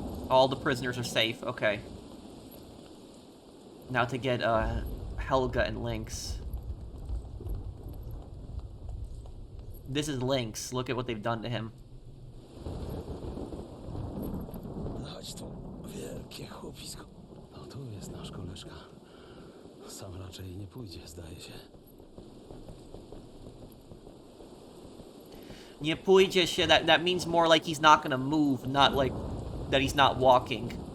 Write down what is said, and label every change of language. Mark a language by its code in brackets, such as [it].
[en] All the prisoners are safe. Okay. Now to get, Helga and Lynx. This is Lynx. Look at what they've done to him. [pl] Chodź tu, wielkie chłopisko. No tu jest nasz koleżka. Sam raczej nie pójdzie, zdaje się. Nie pójdzie się, [en] that means more like he's not gonna move, not like that he's not walking.